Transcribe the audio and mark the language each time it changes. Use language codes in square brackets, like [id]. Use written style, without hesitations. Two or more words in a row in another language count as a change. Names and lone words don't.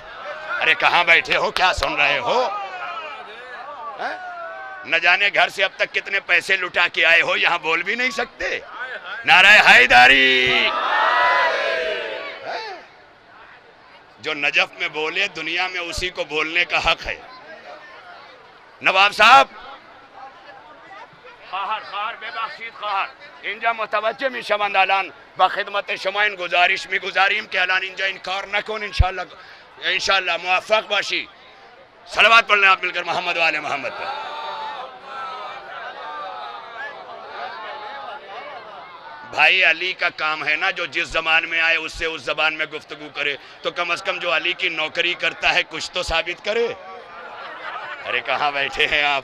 [ur] ارے کہاں بیٹھے ہو, کیا سن رہے ہو؟ نہ جانے گھر سے اب تک کتنے پیسے لٹا کے آئے ہو, یہاں بول بھی نہیں سکتے. نعرہ حیدری. جو نجف میں بولے دنیا میں اسی کو بولنے کا حق ہے. [fa] نواب صاحب خواهر ببخشید خواهر اینجا متوجه میشوند الان با خدمت شما این گزارش میگذاریم که الان اینجا این کار نکن. انشاءاللہ موفق باشی. [ur] صلوات پڑھنے آپ مل کر محمد و آل محمد پر. بھائی علی کا کام ہے نا, جو جس زبان میں آئے اس سے اس زبان میں گفتگو کرے, تو کم از کم جو علی کی نوکری کرتا ہے کچھ تو ثابت کرے. ارے کہاں بیٹھے ہیں آپ؟